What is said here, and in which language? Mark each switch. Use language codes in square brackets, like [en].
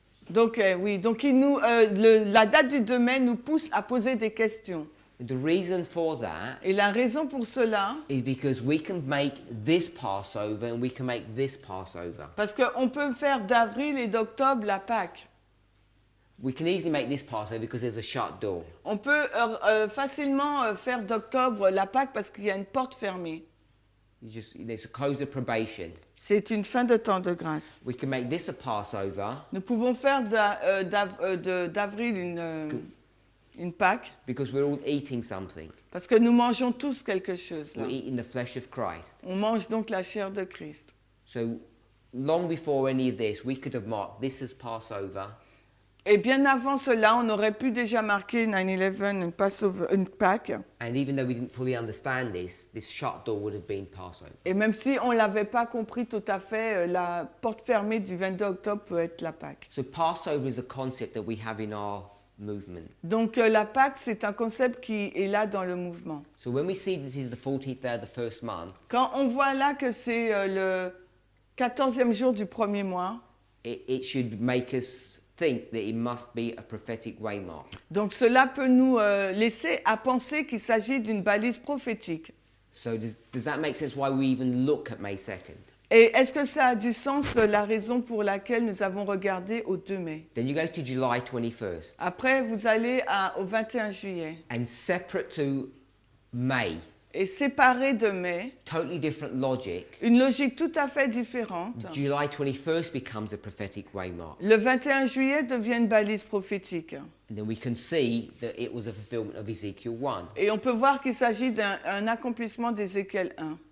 [fr] Donc, oui, donc la date du 2 mai nous pousse à poser des questions. [en] the reason for that [fr] Et la raison pour cela, [en] is because we can make this Passover and we can make this Passover. [fr] parce qu'on peut faire d'avril et d'octobre la Pâque. [en] We can easily make this Passover because there's a shut door. [fr] On peut facilement faire d'octobre la Pâque parce qu'il y a une porte fermée. [en] There's a close of probation. [fr] C'est une fin de temps de grâce. [en] We can make this a Passover [fr] Nous pouvons faire d'avril une Pâque [en] because we're all eating something. [fr] parce que nous mangeons tous quelque chose. Là. [en] We're eating the flesh of Christ. [fr] On mange donc la chair de Christ. [en] So long before any of this, we could have marked this as Passover. [fr] Et bien avant cela, on aurait pu déjà marquer 9/11 une Pâque. [en] And even though we didn't fully understand this shut door would have been Passover. [fr] Et même si on ne l'avait pas compris tout à fait, la porte fermée du 22 octobre peut être la Pâque. [en] So Passover is a concept that we have in our movement. [fr] Donc la Pâque, c'est un concept qui est là dans le mouvement. [en] So when we see this is the 14th day of the first month, [fr] Quand on voit là que c'est le 14e jour du premier mois, [en] it should make us think that it must be a prophetic waymark. [fr] donc cela peut nous laisser à penser qu'il s'agit d'une balise prophétique. [en] So does that make sense why we even look at May 2nd? [fr] Et est-ce que ça a du sens, la raison pour laquelle nous avons regardé au 2 mai? [en] Then you go to July 21st. [fr] Après, vous allez au 21 juillet. [en] And separate to May, [fr] Et séparé de mai, [en] totally different logic, [fr] une logique tout à fait différente. [en] July 21st becomes a prophetic waymark. [fr] Le 21 juillet devient une balise prophétique. [en] And then we can see that it was a fulfillment of Ezekiel 1. [fr] Et on peut voir qu'il s'agit d'un accomplissement d'Ézéchiel 1.